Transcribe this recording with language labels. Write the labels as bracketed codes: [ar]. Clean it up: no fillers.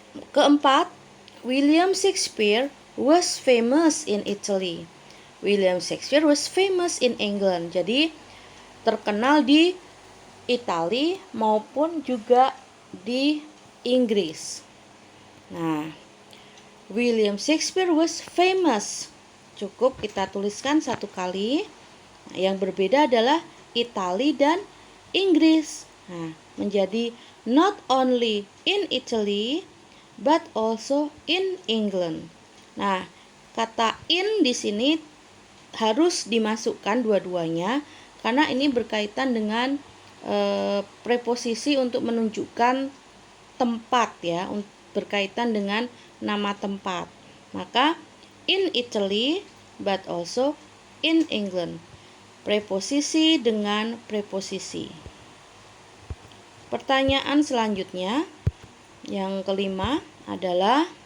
[id] Keempat, [en] William Shakespeare was famous in Italy. William Shakespeare was famous in England. [id] Jadi terkenal di Italia maupun juga di Inggris. Nah, [en] William Shakespeare was famous. [id] Cukup kita tuliskan satu kali. Nah, yang berbeda adalah Italia dan Inggris. Nah, menjadi [en] not only in Italy but also in England. [id] Nah, kata in di sini harus dimasukkan dua-duanya karena ini berkaitan dengan preposisi untuk menunjukkan tempat ya, berkaitan dengan nama tempat. Maka [en] in Italy but also in England. [id] Preposisi dengan preposisi. Pertanyaan selanjutnya yang kelima adalah